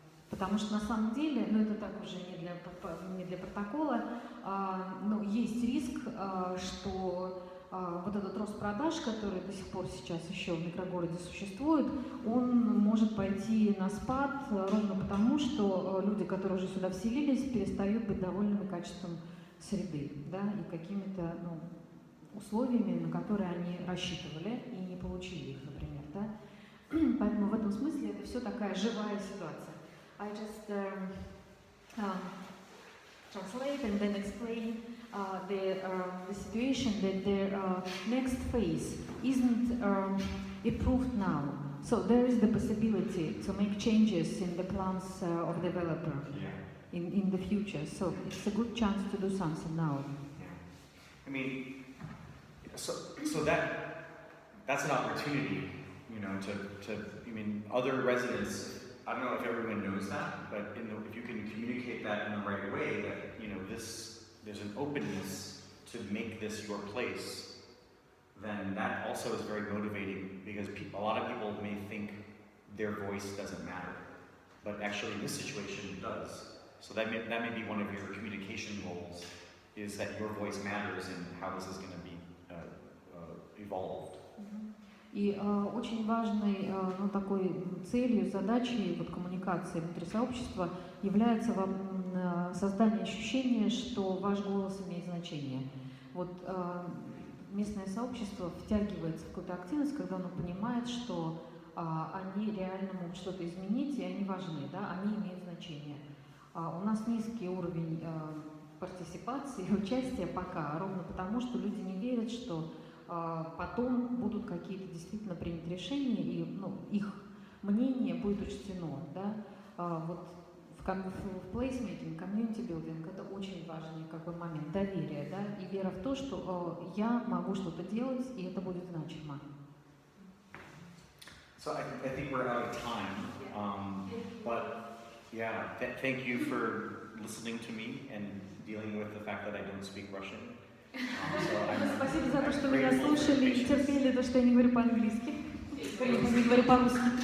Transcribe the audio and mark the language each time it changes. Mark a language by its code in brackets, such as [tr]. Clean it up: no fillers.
[ru] Потому что на самом деле, ну это так уже не для протокола, но есть риск, что вот этот рост продаж, который до сих пор сейчас еще в микрогороде существует, он может пойти на спад ровно потому, что люди, которые уже сюда вселились, перестают быть довольными качеством среды, да, и какими-то условиями, на которые они рассчитывали и не получили их, например. Да? Поэтому в этом смысле это все такая живая ситуация. [en] I just translate and then explain the situation that the next phase isn't approved now. So there is the possibility to make changes in the plans of the developer in the future. So it's a good chance to do something now. Yeah. I mean, so that's an opportunity, you know, I mean, other residents. I don't know if everyone knows that, but if you can communicate that in the right way, that, you know, there's an openness to make this your place, then that also is very motivating, because a lot of people may think their voice doesn't matter, but actually in this situation it does. So that may be one of your communication goals, is that your voice matters and how this is going to be evolved. [ru] И очень важной такой целью, задачей вот, коммуникации внутри сообщества является создание ощущения, что ваш голос имеет значение. Вот местное сообщество втягивается в какую-то активность, когда оно понимает, что они реально могут что-то изменить, и они важны, да, они имеют значение. У нас низкий уровень партиципации и участия пока, ровно потому, что люди не верят, что потом будут какие-то действительно приняты решения, и их мнение будет учтено. Да? Вот в плейсмейкинг, комьюнити-билдинг это очень важный момент доверия, да? И вера в то, что я могу что-то делать, и это будет значимо. [en] So I think we're out of time, but yeah, thank you for listening to me and dealing with the fact that I don't speak Russian. [ru] Спасибо за то, что меня слушали и терпели то, что я не говорю по-английски. Не говорю по-русски.